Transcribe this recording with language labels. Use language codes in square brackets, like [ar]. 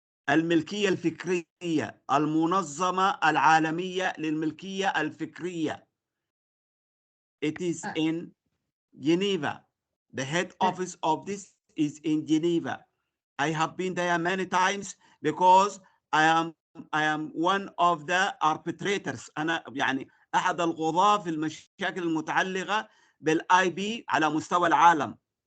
[ar] الملكية الفكرية، المنظمة العالمية للملكية الفكرية. [en] It is in Geneva. The head office of this is in Geneva. I have been there many times because I am one of the arbitrators. [ar] أنا يعني أحد القضاة في المشاكل المتعلقة بالاي بي على مستوى العالم.